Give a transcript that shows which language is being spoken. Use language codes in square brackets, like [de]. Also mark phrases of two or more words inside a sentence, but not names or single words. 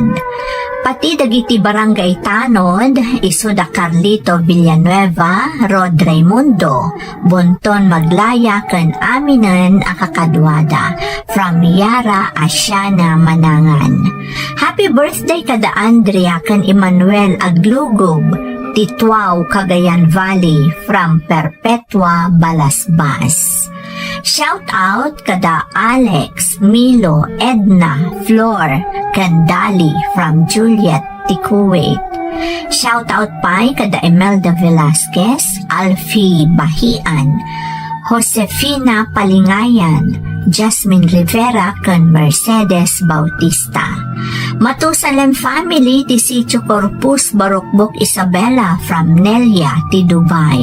[ilo] Pati dagiti barangay tanod, isuda Carlito Villanueva, Rod Raimundo, Bonton Maglaya, kan aminan akakadwada, from Yara Asiana Manangan. Happy birthday kada Andrea kan Emmanuel Aglugob, Tituao, Cagayan Valley, from Perpetua, Balasbas. [en] Shout out [ilo] kada Alex, Milo, Edna, Flor, Kandali from Juliet, Kuwait. [en] Shout out [ilo] pa kada Imelda Velasquez, Alfie Bahian, Josefina Palingayan, Jasmine Rivera kan Mercedes Bautista. Matusalem family ti Sitio Corpus Barokbok Isabella from Nelia ti Dubai.